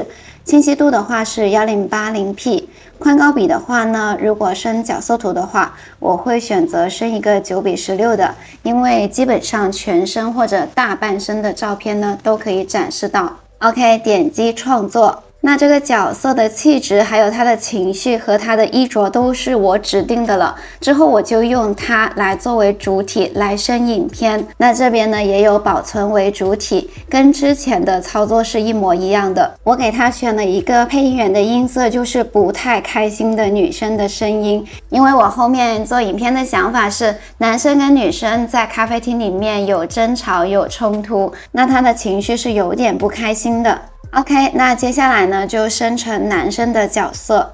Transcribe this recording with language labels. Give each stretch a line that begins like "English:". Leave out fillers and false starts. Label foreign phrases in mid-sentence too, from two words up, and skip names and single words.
Chinese: 清晰度的話是 1080p， 寬高比的話呢，如果生角色圖的話，我會選擇生一個9:16的，因為基本上全身或者大半身的照片呢都可以展示到。OK， 點擊創作。那這個角色的氣質還有他的情緒和他的衣着都是我指定的了，之後我就用它來作為主體來生影片。那這邊呢也有保存為主體，跟之前的操作是一模一樣的。我給他選了一個配音員的音色，就是不太開心的女生的聲音，因為我後面做影片的想法是男生跟女生在咖啡廳裡面有爭吵有衝突，那他的情緒是有點不開心的。OK， 那接下來呢就生成男生的角色，